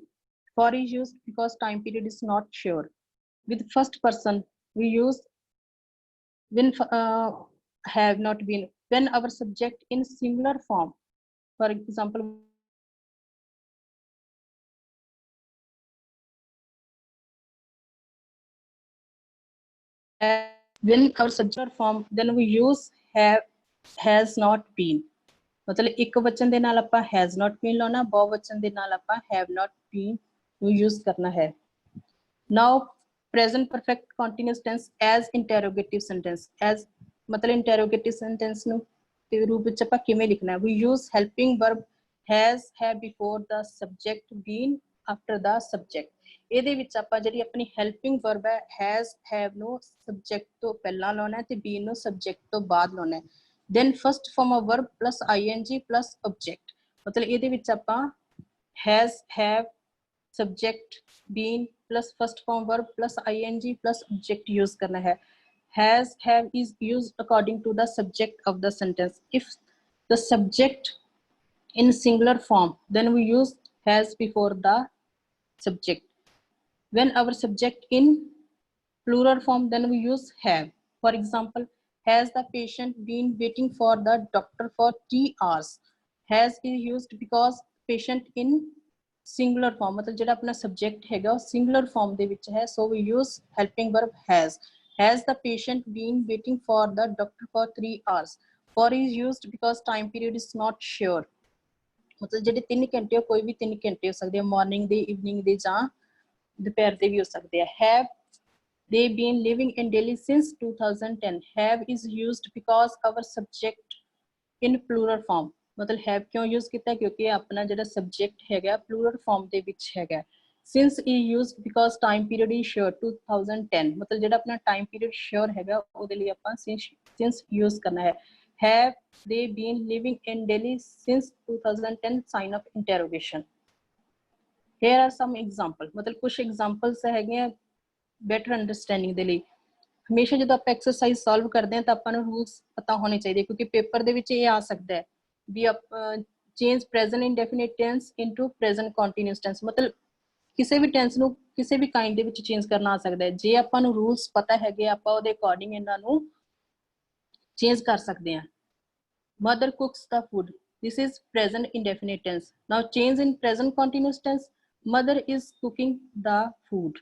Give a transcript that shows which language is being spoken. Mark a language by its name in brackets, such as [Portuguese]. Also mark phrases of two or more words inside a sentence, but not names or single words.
[English] For is used because time period is not sure. With first person we use when have not been when our subject in singular form. For example, when our subject form, then we use have has not been. [Punjabi] मतलब ਇੱਕ ਵਚਨ ਦੇ ਨਾਲ ਆਪਾਂ [English] has not been [Punjabi] ਲਾਉਣਾ, ਬਹੁਵਚਨ ਦੇ ਨਾਲ ਆਪਾਂ [English] have not been [Punjabi] ਨੂੰ use ਕਰਨਾ ਹੈ. [English] Now present perfect continuous tense as interrogative sentence. [Punjabi] As मतलब [English] interrogative sentence [Punjabi] ਨੂੰ ਦੇ ਰੂਪ ਵਿੱਚ ਆਪਾਂ ਕਿਵੇਂ ਲਿਖਣਾ ਹੈ? [English] We use helping verb has, have before the subject, been after the subject. [Punjabi] ਇਹਦੇ ਵਿੱਚ ਆਪਾਂ ਜਿਹੜੀ ਆਪਣੀ [English] helping verb [Punjabi] ਹੈ [English] has, have [Punjabi] ਨੂੰ subject ਤੋਂ ਪਹਿਲਾਂ ਲਾਉਣਾ ਹੈ ਤੇ been ਨੂੰ subject ਤੋਂ ਬਾਅਦ ਲਾਉਣਾ ਹੈ. [English] Then first form of verb plus ing plus object. [Punjabi] मतलब ਇਹਦੇ ਵਿੱਚ ਆਪਾਂ [English] has, have, subject, been plus first form verb plus ing plus object use [Hindi] करना है. [English] Has, have is used according to the subject of the sentence. If the subject in singular form, then we use has before the subject. When our subject in plural form, then we use have. For example, has the patient been waiting for the doctor for 3 hours? Has is used because patient in singular form, [Punjabi] मतलब ਜਿਹੜਾ ਆਪਣਾ subject ਹੈਗਾ ਉਹ [English] singular form [Punjabi] ਦੇ ਵਿੱਚ ਹੈ, [English] so we use helping verb has. Has the patient been waiting for the doctor for 3 hours? For is used because time period is not sure. [Punjabi] मतलब ਜਿਹੜੇ 3 ਘੰਟੇ ਕੋਈ ਵੀ 3 ਘੰਟੇ ਹੋ ਸਕਦੇ ਆ, ਮਾਰਨਿੰਗ ਦੇ, ਇਵਨਿੰਗ ਦੇ ਜਾਂ ਦੁਪਹਿਰ ਦੇ ਵੀ ਹੋ ਸਕਦੇ ਆ. [English] Have they been living in Delhi since 2010? Have is used because our subject in plural form. [Punjabi] मतलब have क्यों use ਕੀਤਾ ਕਿਉਂਕਿ ਆਪਣਾ ਜਿਹੜਾ subject ਹੈਗਾ [English] plural form [Punjabi] ਦੇ ਵਿੱਚ ਹੈਗਾ. [English] Since is used because time period is sure 2010. [Punjabi] मतलब ਜਿਹੜਾ ਆਪਣਾ [English] time period sure [Punjabi] ਹੈਗਾ ਉਹਦੇ ਲਈ ਆਪਾਂ since use ਕਰਨਾ ਹੈ. [English] Have they been living in Delhi since 2010? Sign of interrogation. Here are some examples. [Punjabi] मतलब कुछ examples ਹੈਗੇ ਆ [English] better understanding [Punjabi] ਦੇ ਲਈ. ਹਮੇਸ਼ਾ ਜਦੋਂ ਆਪਾਂ [English] exercise solve [Punjabi] ਕਰਦੇ ਹਾਂ ਤਾਂ ਆਪਾਂ ਨੂੰ rules ਪਤਾ ਹੋਣੇ ਚਾਹੀਦੇ ਕਿਉਂਕਿ ਪੇਪਰ ਦੇ ਵਿੱਚ ਇਹ ਆ ਸਕਦਾ ਹੈ ਵੀ [English] change present indefinite tense into present continuous tense. [Punjabi] मतलब ਕਿਸੇ ਵੀ ਟੈਂਸ ਨੂੰ ਕਿਸੇ ਵੀ ਕਾਈਂਡ ਦੇ ਵਿੱਚ ਚੇਂਜ ਕਰਨਾ ਆ ਸਕਦਾ ਹੈ। ਜੇ ਆਪਾਂ ਨੂੰ ਰੂਲਸ ਪਤਾ ਹੈਗੇ ਆਪਾਂ ਉਹਦੇ ਅਕੋਰਡਿੰਗ ਇਹਨਾਂ ਨੂੰ ਚੇਂਜ ਕਰ ਸਕਦੇ ਹਾਂ। [English] Mother cooks the food, this is present indefinite tense. Now change in present continuous tense, mother is cooking the food.